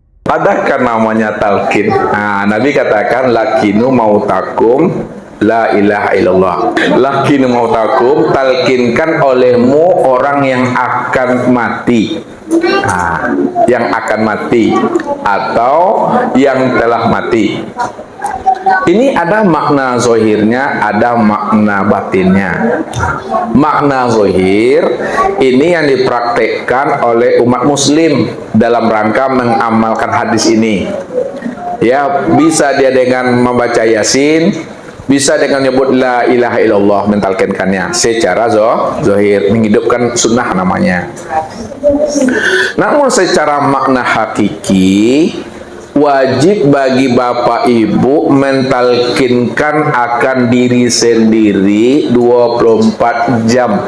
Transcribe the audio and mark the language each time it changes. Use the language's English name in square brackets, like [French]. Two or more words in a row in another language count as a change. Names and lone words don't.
[Indonesian] Adakah namanya talqin? Nah, Nabi katakan [Arabic] لقنوا موتاكم لا إله إلا الله. لقنوا موتاكم, [Indonesian] talqinkan olehmu orang yang akan mati. Nah, yang akan mati atau yang telah mati. Ini ada makna zohirnya, ada makna batinnya. Makna zohir ini yang dipraktekkan oleh umat muslim dalam rangka mengamalkan hadis ini. Ya, bisa dia dengan membaca Yasin, bisa dengan menyebut [Arabic] لا إله إلا الله, [Indonesian] mentalkinkannya secara zohir, menghidupkan sunnah namanya. Namun secara makna hakiki, wajib bagi bapak ibu mentalkinkan akan diri sendiri 24 jam.